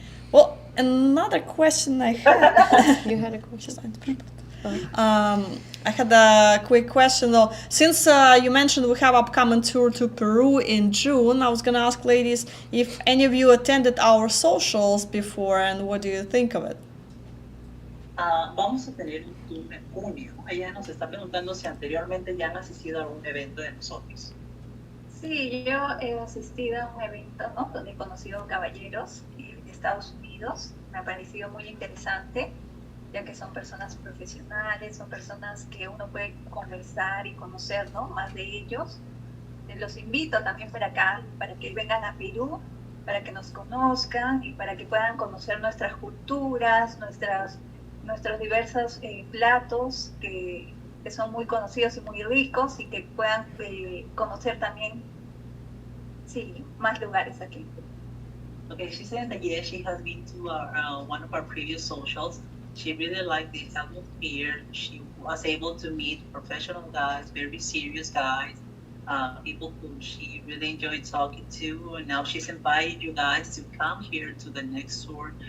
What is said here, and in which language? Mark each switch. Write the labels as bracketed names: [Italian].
[English] Well, another question I had. You had a question. I had a quick question though. Since you mentioned we have upcoming tour to Peru in June, I was gonna ask ladies if any of you attended our socials before and what do you think of it? [Spanish] Vamos a tener un tour en junio. Ella nos está preguntando si anteriormente ya han asistido a algún evento de nosotros. Sí, yo he asistido a un evento, ¿no?, donde he conocido caballeros de Estados Unidos. Me ha parecido muy interesante, ya que son personas profesionales, son personas que uno puede conversar y conocer, ¿no?, más de ellos. Los invito también para acá, para que vengan a Perú, para que nos conozcan y para que puedan conocer nuestras culturas, nuestros diversos platos que son muy conocidos y muy ricos, y que puedan conocer también, sí, más lugares aquí. [English] Okay, she said that yes, she has been to one of our previous socials. She really liked the atmosphere. She was able to meet professional guys, very serious guys, people who she really enjoyed talking to. And now she's invited you guys to come here to the next tour.